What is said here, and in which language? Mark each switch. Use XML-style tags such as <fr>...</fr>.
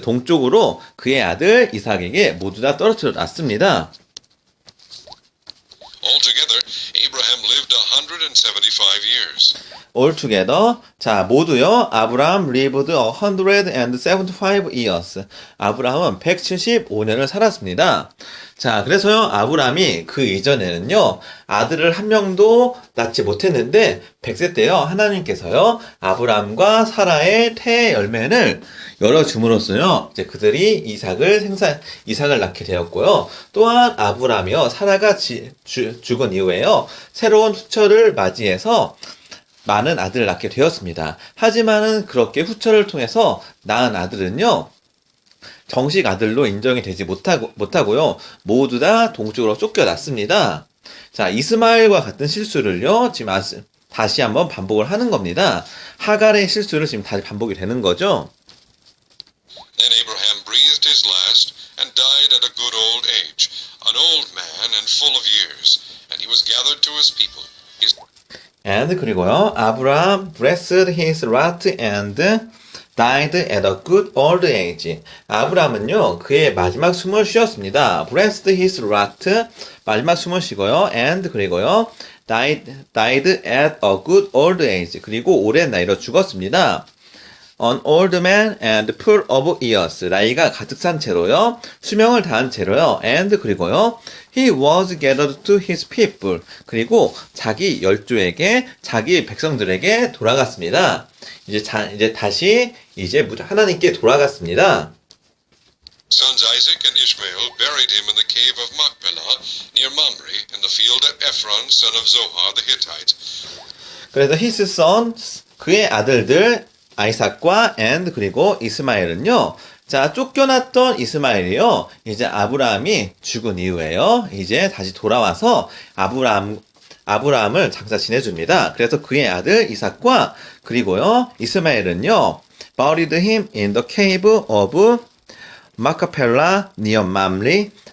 <ko>동쪽으로 그의 아들 이삭에게 모두 다 떨어뜨려 놨습니다.</ko> <en>Altogether, Abraham lived 175 years. Altogether,</en> <ko>자, 모두요,</ko> <en>아브라함 lived 175 years.</en> <ko>아브라함은 175년을 살았습니다. 자, 그래서요, 아브라함이 그 이전에는요, 아들을 한 명도 낳지 못했는데, 100세 때요, 하나님께서요, 아브라함과 사라의 태의 열매를 열어줌으로써요, 이제 그들이 이삭을 낳게 되었고요. 또한 아브라함이요, 사라가 죽은 이후에요, 새로운 후처를 맞이해서 많은 아들을 낳게 되었습니다. 하지만은 그렇게 후처를 통해서 낳은 아들은요, 정식 아들로 인정이 되지 못하고요, 모두 다 동쪽으로 쫓겨났습니다. 자, 이스마엘과 같은 실수를요, 지금 다시 한번 반복을 하는 겁니다. 하갈의 실수를 지금 다시 반복이 되는 거죠.</ko> <en>Then Abraham breathed his last and died at a good old age, an old man and full of years, and he was gathered to his people. And</en> <ko>그리고요,</ko> <en>아브라함 breathed his last and died at a good old age.</en> <ko>아브라함은요, 그의 마지막 숨을 쉬었습니다.</ko> <en>breathed his last,</en> <ko>마지막 숨을 쉬고요,</ko> <en>and</en> <ko>그리고요,</ko> <en>died at a good old age.</en> <ko>그리고 오랜 나이로 죽었습니다.</ko> <en>An old man and full of years.</en> <ko>나이가 가득 산 채로요, 수명을 다한 채로요, and 그리고요,</ko> <en>he was gathered to his people.</en> <ko>그리고 자기 열조에게, 자기 백성들에게 돌아갔습니다. 이제 다시 하나님께 돌아갔습니다.</ko> <en>Sons Isaac and Ishmael buried him in the cave of Machpelah near Mamre in the field of Ephron, son of Zohar the Hittite. 그래서 his sons</en> <ko>그의 아들들 아이삭과 and 그리고 이스마엘은요. 자, 쫓겨났던 이스마엘이요. 이제 아브라함이 죽은 이후에요. 이제 다시 돌아와서 아브라함을 장사 지내줍니다. 그래서 그의 아들 이삭과 그리고요. 이스마엘은요.</ko> <en>buried him in the cave of 마카펠라 near 맘리.</en>